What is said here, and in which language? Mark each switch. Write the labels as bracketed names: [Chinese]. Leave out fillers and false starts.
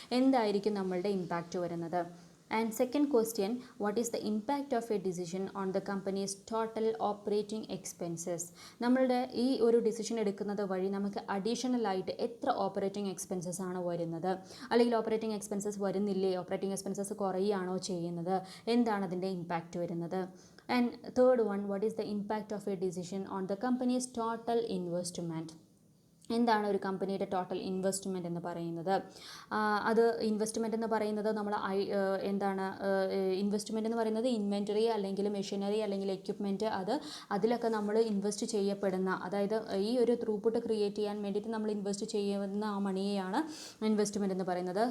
[Malayalam] എന്തായിരിക്കും നമ്മളുടെ ഇമ്പാക്റ്റ് വരുന്നത്? [English] And second question, what is the impact of a decision on the companies total operating expenses. [Malayalam] നമ്മളുടെ ഈ ഒരു ഡിസിഷൻ എടുക്കുന്നത് വഴി നമുക്ക് അഡീഷണലായിട്ട് എത്ര ഓപ്പറേറ്റിംഗ് എക്സ്പെൻസസ് ആണ് വരുന്നത്, അല്ലെങ്കിൽ ഓപ്പറേറ്റിംഗ് എക്സ്പെൻസസ് വരുന്നില്ലേ, ഓപ്പറേറ്റിംഗ് എക്സ്പെൻസസ് കുറയുകയാണോ ചെയ്യുന്നത്, എന്താണ് അതിൻ്റെ ഇമ്പാക്റ്റ് വരുന്നത്? [English] And third one, what is the impact of a decision on the company's total investment? [Malayalam] എന്താണ് ഒരു കമ്പനിയുടെ ടോട്ടൽ ഇൻവെസ്റ്റ്മെൻറ്റ് എന്ന് പറയുന്നത്? അത് ഇൻവെസ്റ്റ്മെൻറ്റ് എന്ന് പറയുന്നത് നമ്മൾ എന്താണ് ഇൻവെസ്റ്റ്മെൻറ്റ് എന്ന് പറയുന്നത് ഇൻവെൻറ്ററി അല്ലെങ്കിൽ മെഷീനറി അല്ലെങ്കിൽ എക്യുപ്മെൻറ്റ്, അതിലൊക്കെ നമ്മൾ ഇൻവെസ്റ്റ് ചെയ്യപ്പെടുന്ന, അതായത് ഈ ഒരു ത്രൂപുട്ട് ക്രിയേറ്റ് ചെയ്യാൻ വേണ്ടിയിട്ട് നമ്മൾ ഇൻവെസ്റ്റ് ചെയ്യുന്ന ആ മണിയെയാണ് ഇൻവെസ്റ്റ്മെൻറ്റ് എന്ന് പറയുന്നത്.